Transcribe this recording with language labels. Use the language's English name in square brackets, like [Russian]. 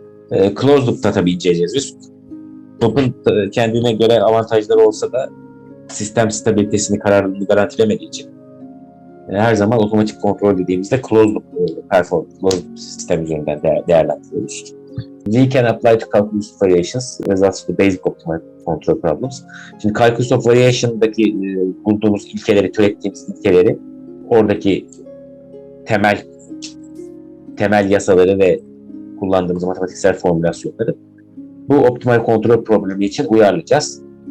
[Turkish] Closed loop'ta tabii inceleyeceğiz biz. Loop'un kendine göre avantajları olsa da sistem stabilitesini, kararlılığını garantilemediği için her zaman otomatik kontrol dediğimizde closed loop performance, closed loop sistem üzerinden değerlendiriyoruz. [English] We can apply to calculus of variations results from basic optimal control problems. [Turkish] Şimdi calculus of variation'daki bulduğumuz ilkeleri, türettiğimiz ilkeleri, oradaki temel yasaları ve kullandığımız matematiksel formülasyonları bu optimal kontrol problemi için uyarlayacağız.